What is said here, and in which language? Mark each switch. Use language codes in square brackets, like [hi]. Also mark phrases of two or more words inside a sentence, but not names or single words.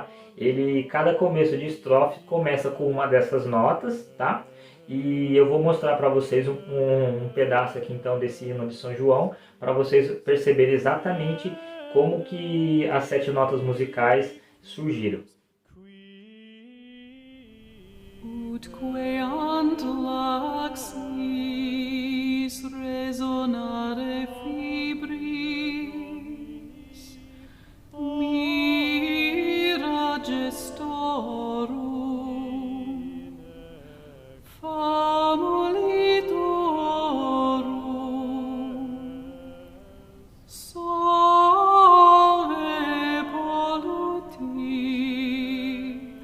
[pt] Cada começo de estrofe começa com uma dessas notas, tá? E eu vou mostrar para vocês um pedaço aqui então desse hino de São João, para vocês perceberem exatamente como que as 7 notas musicais surgiram. [la] Utque ant laxis resonare fibris, mira gestorum, famolitorum, solve polluti,